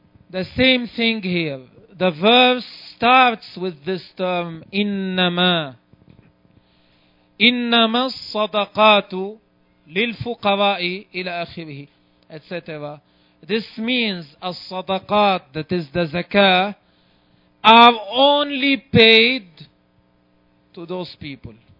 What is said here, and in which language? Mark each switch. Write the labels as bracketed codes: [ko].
[en] The same thing here. The verse starts with this term, إِنَّمَا. [ar] إِنَّمَا الصَّدَقَاتُ لِلْفُقَرَاءِ إِلَى آخِرِهِ, etc. [en] This means الصَّدَقَات, that is the zakah, are only paid to those people.